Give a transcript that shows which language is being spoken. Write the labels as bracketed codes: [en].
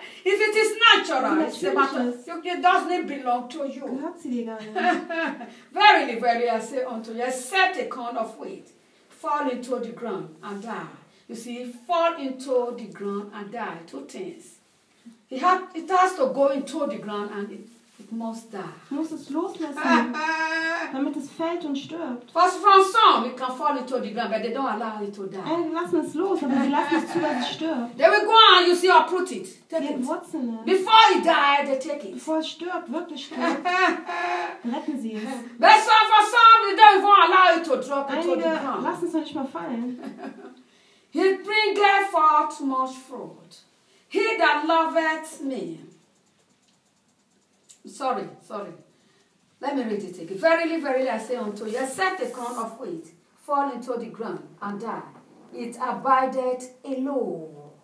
[en] If it is natural, it's a matter of, it doesn't belong to you. Verily, verily, I say unto you, except a corn of wheat fall into the ground and die. You see, fall into the ground and die. Two things. It has to go into the ground and it must die. [de] Muss es loslassen, damit es fällt und stirbt. [en] First from some, it can fall into the ground, but they don't allow it to die. [de] Sie lassen es los, aber sie lassen es zu, dass es stirbt. [en] They will go on, you see, uproot it. Take it. What's in it? Before it dies, they take it. [de] Bevor es stirbt, wirklich stirbt, retten sie es. [en] But some, for some, they don't even allow it to drop into the ground. [de] Einige lassen es noch nicht mal fallen. [en] He bringeth forth much fruit. He that loveth me. Sorry. Let me read it again. Verily, verily, I say unto you, except the corn of wheat fall into the ground and die, it abideth alone.